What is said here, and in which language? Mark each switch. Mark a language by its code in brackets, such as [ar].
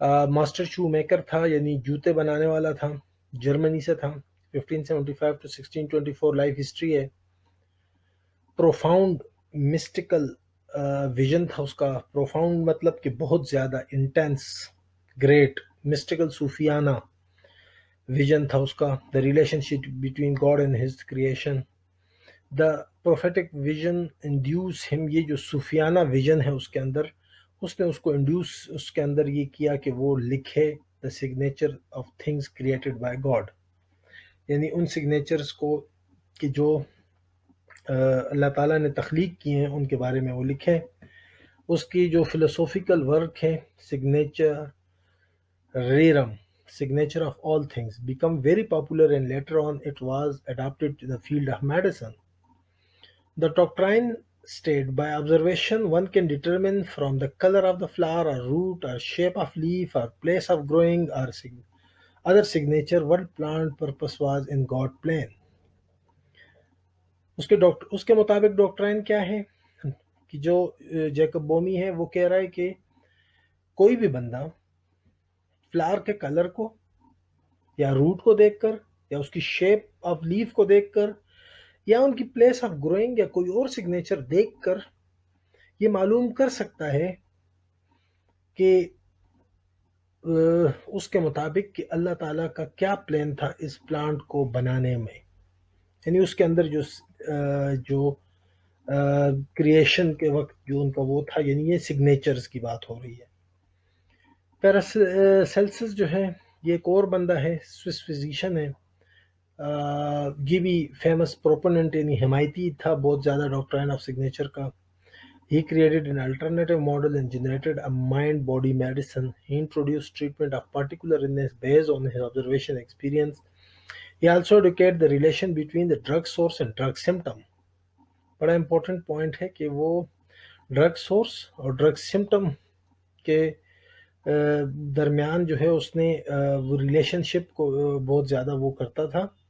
[ur] Master shoe maker تھا، یعنی جوتے بنانے والا تھا، جرمنی سے تھا. 1575 to 1624 لائف ہسٹری ہے. پروفاؤنڈ مسٹیکل ویژن تھا اس کا. پروفاؤنڈ مطلب کہ بہت زیادہ انٹینس، گریٹ. مسٹیکل صوفیانہ ویژن تھا اس کا. [en] The relationship between God and his creation. The prophetic vision induce ہم، [ur] یہ جو صوفیانہ ویژن ہے اس کے اندر، اس نے اس کو انڈیوس، اس کے اندر یہ کیا کہ وہ لکھے [en] the signature of things created by God, [ur] یعنی ان سگنیچرز کو کہ جو اللہ تعالیٰ نے تخلیق کیے ہیں ان کے بارے میں وہ لکھے. اس کی جو فلسافیکل ورک ہے [en] Signature rerum, signature of all things, become very popular and later on it was adapted to the field of medicine. The doctrine stated by observation one can determine from the color of the flower or root or shape of leaf or place of growing or other signature what plant purpose was in God plan. [ur] اس کے مطابق doctrine کیا ہے کہ جو Jacob بومی ہے وہ کہہ رہا ہے کہ کوئی بھی بندہ فلاور کے کلر کو یا روٹ کو دیکھ کر یا اس کی شیپ آف لیف کو دیکھ کر یا ان کی پلیس آف گروئنگ یا کوئی اور سگنیچر دیکھ کر یہ معلوم کر سکتا ہے کہ اس کے مطابق کہ اللہ تعالیٰ کا کیا پلان تھا اس پلانٹ کو بنانے میں. یعنی اس کے اندر جو کریشن کے وقت جو ان کا وہ تھا، یعنی یہ سگنیچرز کی بات ہو رہی ہے. پیراسیلسس جو ہے یہ ایک اور بندہ ہے، سوئس فزیشین ہے. یہ بھی فیمس پروپوننٹ یعنی حمایتی تھا بہت زیادہ ڈاکٹرائن آف سگنیچر کا. [en] He created an alternative model and generated a mind-body medicine. He introduced treatment of particular illness based on his observation experience. He also educated the relation between the drug source and drug symptom. [ur] بڑا important point ہے کہ وہ drug source اور drug symptom کے درمیان جو ہے اس نے وہ ریلیشن شپ کو بہت زیادہ وہ کرتا تھا.